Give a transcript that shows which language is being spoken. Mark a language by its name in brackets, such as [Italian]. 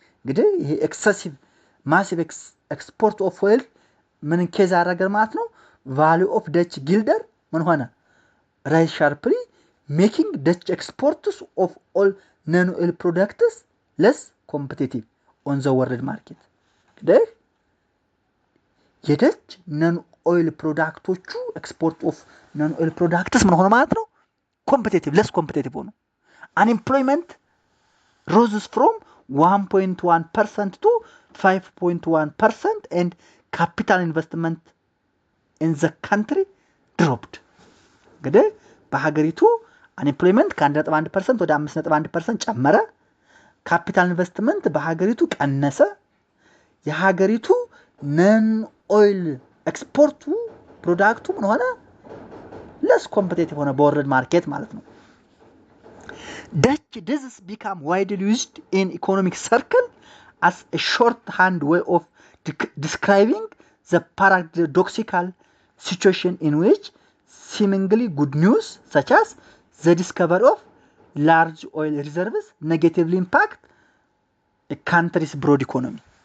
[Amharic] እንግዲህ ይሄ [English] excessive massive export of oil [Amharic] ምን ኬዝ አደረገ ማለት ነው? [English] value of Dutch guilder [Amharic] ምን ሆነ? [English] rise sharply making Dutch exports of all non-oil products less competitive on the world market. [Amharic] እንግዲህ የደች ነን ኦይል ፕሮዳክቶቹ [English] ኤክስፖርት ኦፍ ነን ኦይል ፕሮዳክትስ [Amharic] ምን ሆነ ማለት ነው? ኮምፒቲቲቭ ለስ ኮምፒቲቲቭ ሆነ። [English] አንኤምፕሎይመንት roses from 1.1% to 5.1% and capital investment in the country dropped. [Amharic] እንግዲህ በሀገሪቱ አንኤምፕሎይመንት ከ1.1% ወደ 5.1% ጨመረ። ካፒታል ኢንቨስትመንት በሀገሪቱ ቀነሰ። የሀገሪቱ ነን ኦይል ኤክስፖርቱ ፕሮዳክቱ ምን ሆነ? ለስ ኮምፒቲቲቭ ሆነ በወርልድ ማርኬት ማለት ነው። [English] Dutch disease become widely used in economic circle as a shorthand way of describing the paradoxical situation in which seemingly good news such as the discovery of large oil reserves negatively impact a country's broad economy.